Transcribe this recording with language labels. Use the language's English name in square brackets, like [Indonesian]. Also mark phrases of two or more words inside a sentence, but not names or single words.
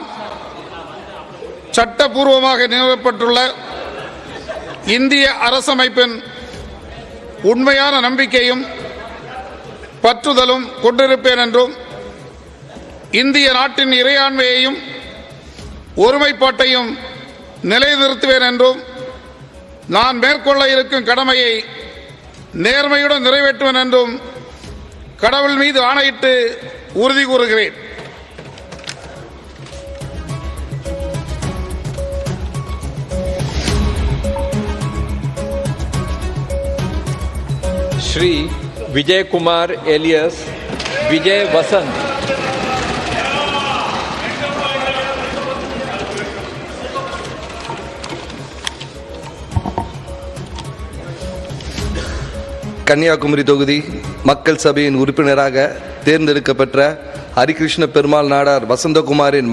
[Tamil] சட்டப்பூர்வமாக நிறுவப்பட்டுள்ள இந்திய அரசமைப்பின் உண்மையான நம்பிக்கையும் பற்றுதலும் கொண்டிருப்பேன் என்றும் இந்திய நாட்டின் இறையாண்மையையும் ஒருமைப்பாட்டையும் நிலைநிறுத்துவேன் என்றும் நான் மேற்கொள்ள இருக்கும் கடமையை நேர்மையுடன் நிறைவேற்றுவேன் என்றும் கடவுள் மீது ஆணையிட்டு உறுதி கூறுகிறேன். [Hindi] श्री विजय कुमार एलियस विजय वसंत. [Tamil] கன்னியாகுமரி தொகுதி மக்கள் சபையின் உறுப்பினராக தேர்ந்தெடுக்கப்பட்ட ஹரிகிருஷ்ண பெருமாள் நாடார் வசந்தகுமாரின்